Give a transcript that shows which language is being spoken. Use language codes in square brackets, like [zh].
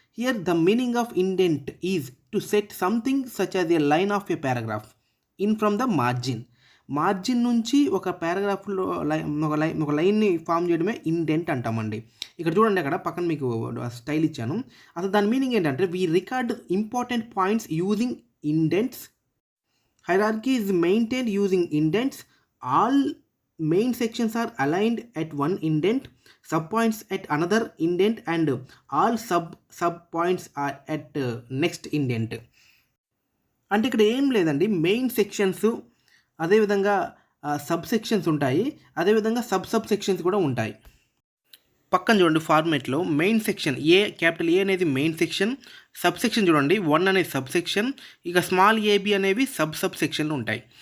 [en] here the meaning of indent is to set something such as a line of a paragraph in from the margin [te] నుంచి ఒక పారాగ్రాఫ్లో ఒక లైన్ని form చేయడమే indent అంటామండి. ఇక్కడ చూడండి, అక్కడ పక్కన మీకు స్టైల్ ఇచ్చాను. అసలు దాని మీనింగ్ ఏంటంటే [en] We record important points using indents. Hierarchy is maintained using indents. All main sections are aligned at one indent, sub points at another indent, and all sub points are at next indent. [te] అంటే ఇక్కడ ఏం లేదండి, main sections, అదేవిధంగా sub sections ఉంటాయి, అదేవిధంగా sub sections కూడా ఉంటాయి. పక్కన చూడండి, ఫార్మేట్లో మెయిన్ సెక్షన్ క్యాపిటల్ ఏ అనేది మెయిన్ సెక్షన్, సబ్ సెక్షన్ చూడండి 1 అనేది సబ్ సెక్షన్, ఇక స్మాల్ ఏబి అనేవి సబ్ సెక్షన్లు ఉంటాయి.